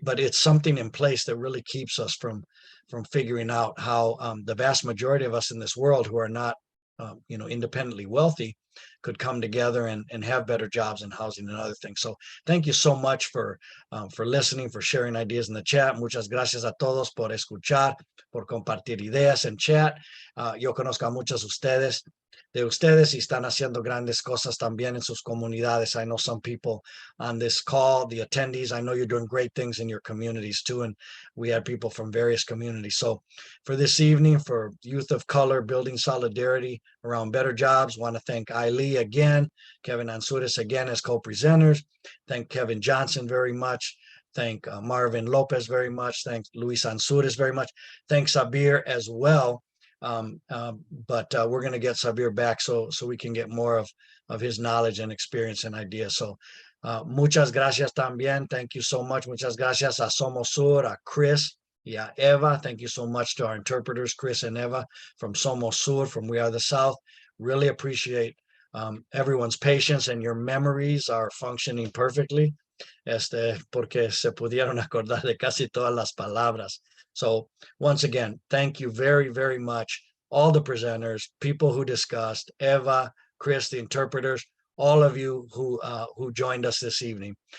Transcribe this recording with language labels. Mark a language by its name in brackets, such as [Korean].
[English] But it's something in place that really keeps us from figuring out how the vast majority of us in this world who are not independently wealthy could come together and have better jobs and housing and other things. So thank you so much for listening, for sharing ideas in the chat. [Spanish] Muchas gracias a todos por escuchar, por compartir ideas en chat. Yo conozco a muchos de ustedes y están haciendo grandes cosas también en sus comunidades. [English] I know some people on this call, the attendees, I know you're doing great things in your communities too. And we had people from various communities. So for this evening, for Youth of Color, building solidarity around better jobs, want to thank Illie again, Kevin Anzures again as co-presenters. Thank Kevin Johnson very much. Thank Marvin Lopez very much. Thank Luis Anzures very much. Thanks Sabir as well. But we're going to get Sabir back so we can get more of his knowledge and experience and ideas. [Spanish] So muchas gracias también. [English] Thank you so much. [Spanish] Muchas gracias a Somos Sur, a Chris, y a Eva. [English] Thank you so much to our interpreters, Chris and Eva from Somos Sur, from We Are the South. Really appreciate everyone's patience and your memories are functioning perfectly. [Spanish] Porque se pudieron acordar de casi todas las palabras. [English] So once again, thank you very, very much. All the presenters, people who discussed, Eva, Chris, the interpreters, all of you who joined us this evening.